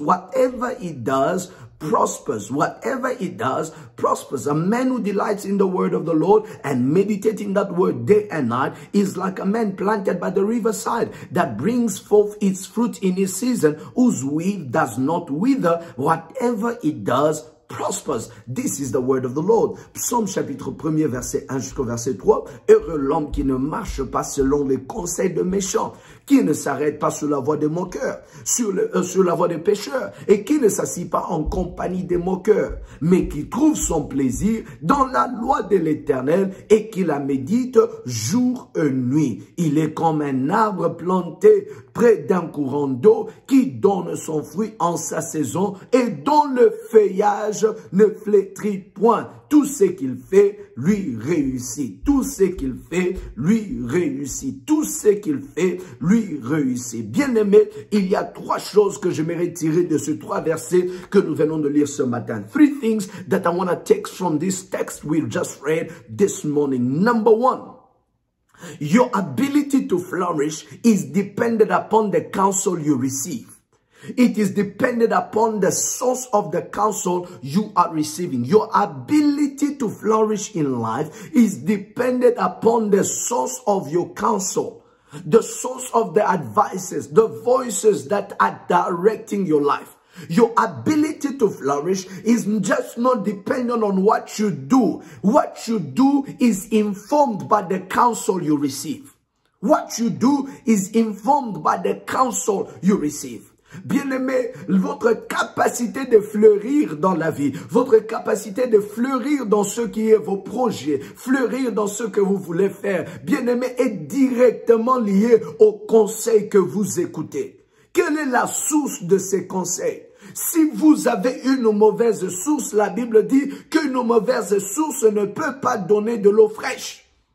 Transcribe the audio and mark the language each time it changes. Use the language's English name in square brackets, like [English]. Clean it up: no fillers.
[English] Whatever it does prospers. Whatever it does prospers. A man who delights in the word of the Lord and meditating that word day and night is like a man planted by the riverside that brings forth its fruit in its season, whose leaf does not wither. Whatever it does prospers. This is the word of the Lord. [French] Psaume chapitre 1er, verset 1 jusqu'au verset 3. Heureux l'homme qui ne marche pas selon les conseils de méchants, qui ne s'arrête pas sur la voie des moqueurs, sur la voie des pécheurs, et qui ne s'assied pas en compagnie des moqueurs, mais qui trouve son plaisir dans la loi de l'Éternel et qui la médite jour et nuit. Il est comme un arbre planté près d'un courant d'eau qui donne son fruit en sa saison et dont le feuillage ne flétrit point. Tout ce qu'il fait, lui réussit. Tout ce qu'il fait, lui réussit. Tout ce qu'il fait, lui réussit. Bien-aimé, il y a trois choses que j'aimerais tirer de ces trois versets que nous venons de lire ce matin. [English] Three things that I want to take from this text we just read this morning. Number one, your ability to flourish is dependent upon the counsel you receive. It is dependent upon the source of the counsel you are receiving. Your ability to flourish in life is dependent upon the source of your counsel, the source of the advices, the voices that are directing your life. Your ability to flourish is just not dependent on what you do. What you do is informed by the counsel you receive. What you do is informed by the counsel you receive. [French] Bien-aimé, votre capacité de fleurir dans la vie, votre capacité de fleurir dans ce qui est vos projets, fleurir dans ce que vous voulez faire, bien-aimé, est directement lié aux conseils que vous écoutez. Quelle est la source de ces conseils? Si vous avez une mauvaise source, la Bible dit qu'une mauvaise source ne peut pas donner de l'eau fraîche.